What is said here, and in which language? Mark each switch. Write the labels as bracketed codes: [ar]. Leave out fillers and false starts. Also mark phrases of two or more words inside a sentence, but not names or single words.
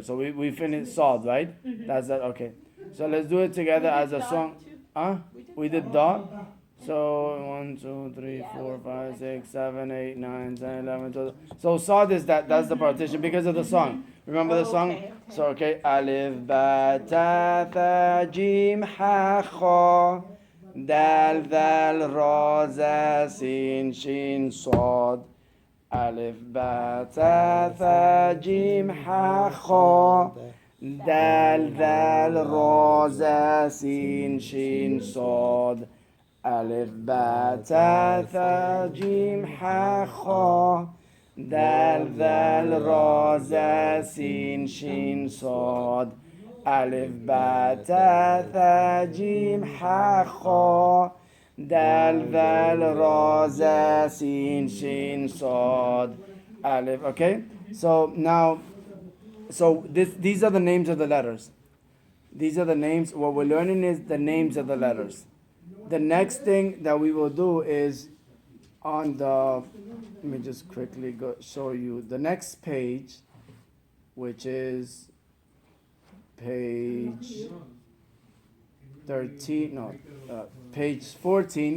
[en] So we finished sword, right? That's that. Okay. So let's do it together as a song. Huh? We did dot. So 1, 2, 3, 4, 5, 6, 7, 8, 9, 10, 11, 12. So sword is that's the partition because of the song. Remember the song? Okay. So okay. [ar] ألف باء تاء ثاء جيم حاء خاء دال ذال راء زاي سين شين صاد. ألف باء تاء ثاء جيم حاء خاء دال ذال راء زاي سين شين صاد. ألف باء تاء ثاء جيم حاء خاء دال ذال راء زاي سين شين صاد. ألف باء تاء ثاء جيم حاء خاء دال ذال راء, زاي سين شين صاد ألف. [en] Okay? So now, these are the names of the letters. These are the names. What we're learning is the names of the letters. The next thing that we will do is on the, let me just quickly show you the next page, which is page 13, no, page 14.